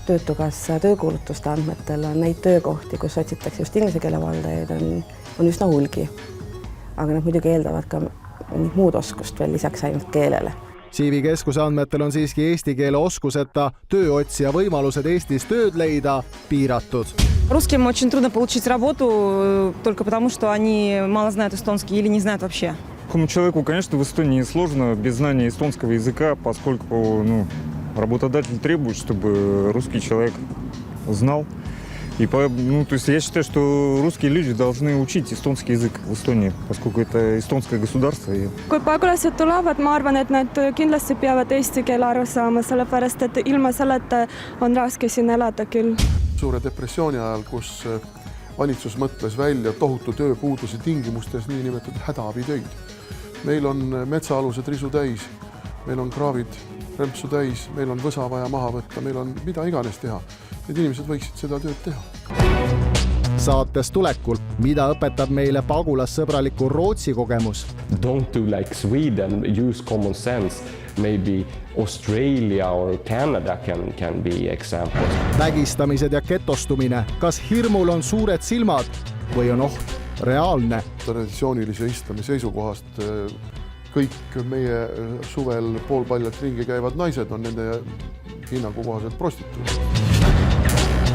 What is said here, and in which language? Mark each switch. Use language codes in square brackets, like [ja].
[et] Töötukassa töökuulutuste andmetel on neid töökohti, kus otsitakse just inglise keele valdajaid, on üsna hulgi. Aga nad muidugi eeldavad ka muud oskust veel lisaks ainult keelele. CV Keskuse andmetel on siiski eesti keele oskuseta tööotsija võimalused Eestis tööd leida piiratud. [ru] Русским очень трудно получить работу только потому, что они мало знают эстонский или не знают вообще. Какому человеку, конечно, в Эстонии сложно без знания эстонского языка, поскольку работодатель требует, чтобы русский человек знал. И то есть я считаю, что русские люди должны учить эстонский язык в Эстонии, поскольку это эстонское государство. [et] Kui pagulased tulevad, ma arvan, et nad kindlasti peavad eesti keele aru saama, sellepärast et ilma selleta on raske siin elada küll. Suure depressiooni ajal, kus valitsus mõtles välja tohutu tööpuuduse tingimustes niinimetatud hädaabitöid. Meil on metsaalused risu täis, meil on kraavid rempsu täis, meil on võsa vaja maha võtta, meil on mida iganes teha. Need inimesed võiksid seda tööd teha. Saates tulekul, mida õpetab meile pagulassõbraliku Rootsi kogemus? [en] Don't do like Sweden, use common sense. Maybe Australia or Canada can be examples. [et] Vägistamised ja ketostumine. Kas hirmul on suured silmad või on oht reaalne? Traditsioonilise islami seisukohast kõik meie suvel poolpaljalt ringi käivad naised on nende hinnangu kohaselt prostituudid.